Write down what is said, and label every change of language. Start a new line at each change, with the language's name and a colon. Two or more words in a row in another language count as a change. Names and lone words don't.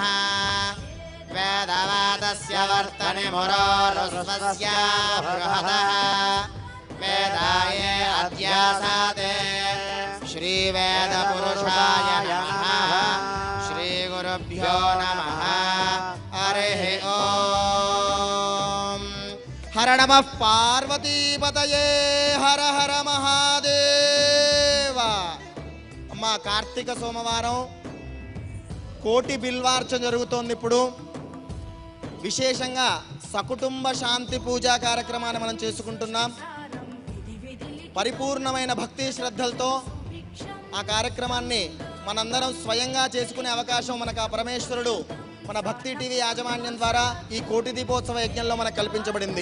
Sanskrit: वेदवादस्य वर्तने मुरोरुस्वस्य बृहतः वेदाये अध्यासाते श्रीवेदपुरुषाय नमः। श्रीगुरुभ्यो नमः। हरिः ओम्। हर नमः पार्वतीपतये हर हर महादेव।
Telugu: అమ్మా కార్తీక సోమవారం కోటి బిల్వార్చన జరుగుతోంది. ఇప్పుడు విశేషంగా సకుటుంబ శాంతి పూజా కార్యక్రమాన్ని మనం చేసుకుంటున్నాం. పరిపూర్ణమైన భక్తి శ్రద్ధలతో ఆ కార్యక్రమాన్ని మనందరం స్వయంగా చేసుకునే అవకాశం మనకు ఆ పరమేశ్వరుడు మన భక్తి టీవీ యాజమాన్యం ద్వారా ఈ కోటి దీపోత్సవ యజ్ఞంలో మనకు కల్పించబడింది.